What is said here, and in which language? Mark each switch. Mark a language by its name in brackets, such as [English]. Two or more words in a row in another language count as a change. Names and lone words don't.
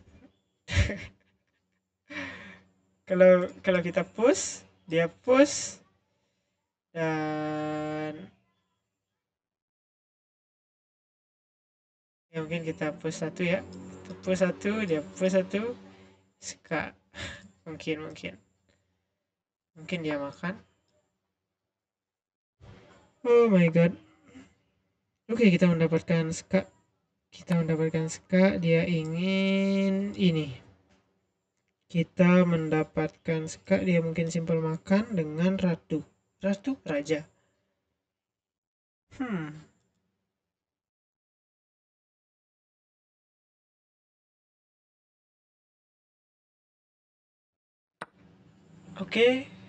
[Indonesian] Kalau kalau kita push, dia push dan ya mungkin kita push satu ya. Kita push satu, dia push satu, ska. Mungkin mungkin mungkin dia makan. [English] Oh my god. [Indonesian] Oke, kita mendapatkan ska. Kita mendapatkan ska, dia ingin ini. Kita mendapatkan ska, dia mungkin simpel makan dengan ratu. Ratu, raja. Hmm, oke.